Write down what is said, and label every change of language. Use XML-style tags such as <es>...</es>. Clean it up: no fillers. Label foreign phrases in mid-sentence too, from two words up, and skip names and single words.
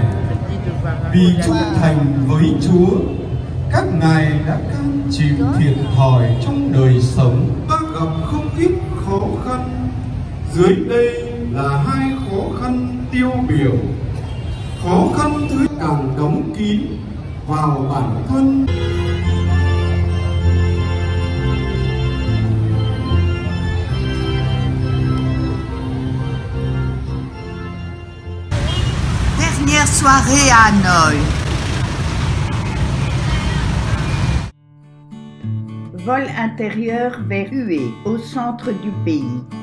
<vi>Vì trung thành với Chúa, các ngài đã cam chịu thiệt thòi trong đời sống. Ta gặp không ít khó khăn. Dưới đây là hai khó khăn tiêu biểu. Khó khăn thứ càng đóng kín vào bản thân.</vi> <fr>Dernière soirée à Hanoï. Vol intérieur vers Hue, au centre du pays.</fr>